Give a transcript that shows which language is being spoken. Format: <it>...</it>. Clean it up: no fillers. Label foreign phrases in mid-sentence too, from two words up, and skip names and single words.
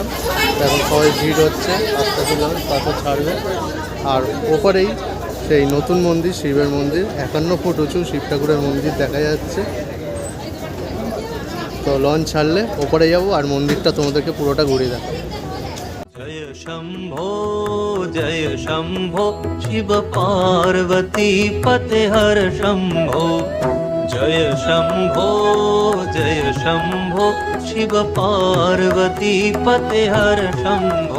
<bn>এখন সবাই ভিড় হচ্ছে, আস্তে আস্তে লঞ্চ পাথর ছাড়বে। আর ওপরেই সেই নতুন মন্দির, শিবের মন্দির, 51 ফুট উঁচু শিব ঠাকুরের মন্দির দেখা যাচ্ছে। তো লঞ্চ ছাড়লে ওপরে যাব, আর মন্দিরটা তোমাদেরকে পুরোটা ঘুরে দেখাবো।</bn> <sa>जय शंभो शिव पार्वती पते हर शंभो। जय शंभो शिव पार्वती पते हर शंभो।</sa>